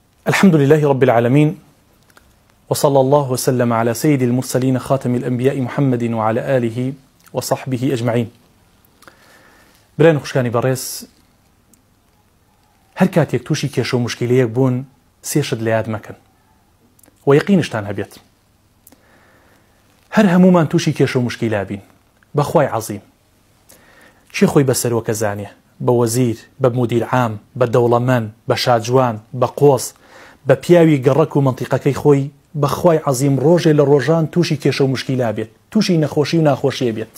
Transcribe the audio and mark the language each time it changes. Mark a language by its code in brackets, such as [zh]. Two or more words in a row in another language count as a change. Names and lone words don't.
[ar] الحمد لله رب العالمين، وصلى الله وسلم على سيد المرسلين خاتم الأنبياء محمد وعلى آله وصحبه أجمعين. [ckb] برای خوشکانی بەڕێز، هەر کاتێک تووشی کێشە و مشکلەیەک بوون سێشت لە یاد مەکەن و یەقینشتان هەبێت هەر هەمومان تووشی کێشە و مشکلە بین. بەخوای عەزیم چی خۆی بەسەرۆکە زانێ، بە وەزیر، بە [ar] مدیر عام، [ckb] بە دەوڵەمەند، بە شاجوان، بە قۆس، بە پیاوی گەڕەک و منتیقەکەی خۆی، بەخوای عەزیم ڕۆژێ لە ڕۆژان تووشی کێشە و مشکلە بێت، تووشی نەخۆشی و ناخۆشیە بێت.